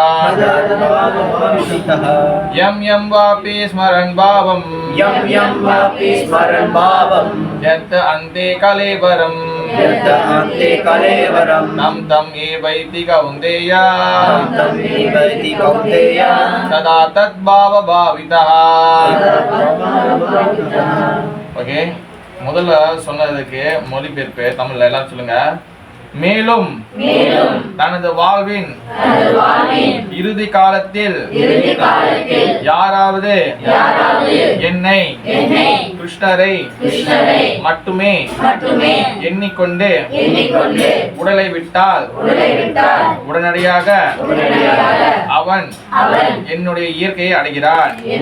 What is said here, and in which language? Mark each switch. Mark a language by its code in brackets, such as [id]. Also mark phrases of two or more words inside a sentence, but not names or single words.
[sa] यम यम वापि स्मरण भावम त्यक्त अन्ते कलेवरम तम तम एवैति कौन्तेय सदा तद्भाव भावितः. [ta] ஓகே, முதல்ல சொன்னதுக்கு மொழிபெயர்ப்பு தமிழ்ல எல்லாம் சொல்லுங்க. மேலும் தனது வாழ்வின் இறுதி காலத்தில் யாராவது என்னை கிருஷ்ணரை மட்டுமே எண்ணிக்கொண்டு உடலை விட்டால் உடனடியாக அவன் என்னுடைய இயற்கையை அடைகிறான்.